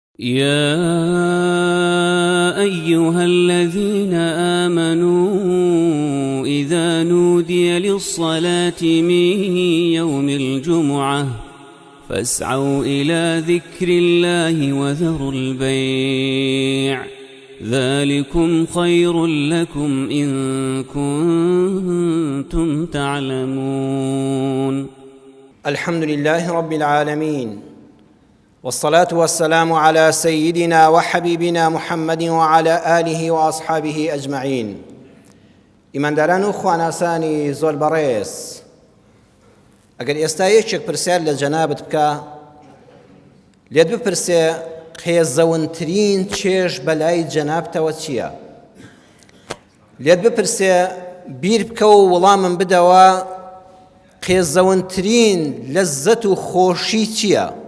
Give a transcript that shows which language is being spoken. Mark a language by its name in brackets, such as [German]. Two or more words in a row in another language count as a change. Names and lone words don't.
[Arabic] يا أيها الذين آمنوا إذا نودي للصلاة من يوم الجمعة فاسعوا إلى ذكر الله وذروا البيع ذلكم خير لكم إن كنتم تعلمون. الحمد لله رب العالمين، والصلاة والسلام على سيدنا وحبيبنا محمد وعلى آله وأصحابه أجمعين. [Central Kurdish] ئیمانداران و خواناسانی زۆر بەڕێز، ئەگەر ئێستا یەکێک پرسیار لە جەنابت بکە، لێت بپرسێ قێزەونترین چێژ بەلای جەنابتەوە چییە؟ لێت بپرسێ بیر بکە و وەڵامم بدەوە قێزەونترین لەززەت و خۆشی چییە؟